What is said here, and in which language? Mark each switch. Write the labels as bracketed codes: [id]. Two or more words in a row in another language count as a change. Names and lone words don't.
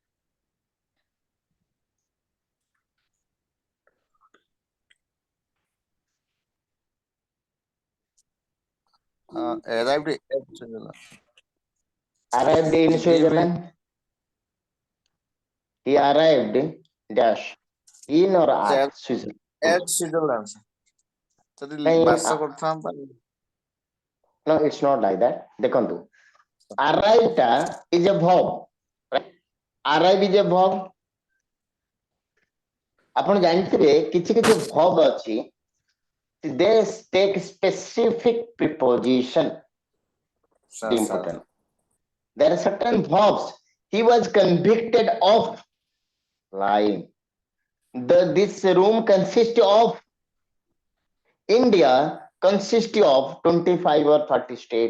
[en] arrived at Switzerland. Arrived in Switzerland. He arrived dash. In or at Switzerland? At Switzerland, sir. যদি [hi] Nahin, [or] ବାସ କରିଥାନ୍ତା [en] no, it's not like that. ଦେଖନ୍ତୁ, arrive ଟା is a verb, right? Arrive is a verb. [or] ଆପଣ ଜାଣିଥିବେ କିଛି କିଛି verb ଅଛି, [en] they take specific preposition. sir, Important. There are certain verbs. He was convicted of lying. This room consists of, India consists of 25 or 30 states.